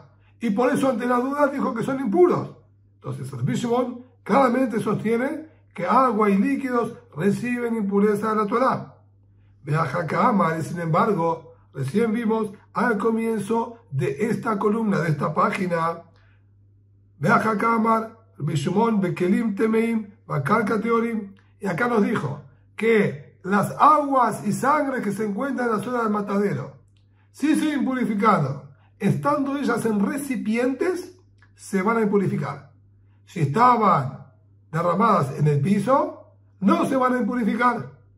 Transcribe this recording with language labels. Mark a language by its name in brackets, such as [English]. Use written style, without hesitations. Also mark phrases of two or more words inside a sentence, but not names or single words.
[Spanish] Y por eso ante la duda dijo que son impuros. Entonces Rabbi Shimon claramente sostiene que agua y líquidos reciben impureza de la Torá. Y sin embargo, recién vimos al comienzo de esta columna, de esta página, [Hebrew] רבי שמעון בכלים טמאים בקרקע טהורים, [Spanish] y acá nos dijo que las aguas y sangre que se encuentran en la zona del matadero, si se impurificaron, estando ellas en recipientes, se van a impurificar. Si estaban derramadas en el piso, no se van a impurificar.